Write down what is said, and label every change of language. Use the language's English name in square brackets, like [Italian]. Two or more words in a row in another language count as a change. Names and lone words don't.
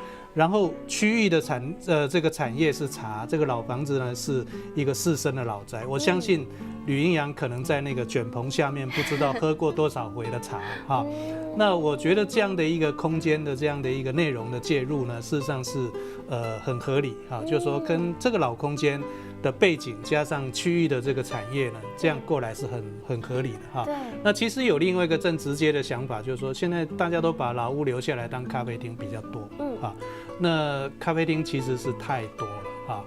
[Chinese] 然後區域的這個產業是茶，這個老房子呢是一個士紳的老宅。我相信呂英陽可能在那個捲棚下面不知道喝過多少回的茶啊。那我覺得這樣的一個空間的這樣的一個內容的介入呢，事實上是很合理啊，就是說跟這個老空間的背景加上区域的这个产业呢，这样过来是很合理的哈。对。那其实有另外一个更直接的想法，就是说现在大家都把老屋留下来当咖啡厅比较多，那咖啡厅其实是太多了啊。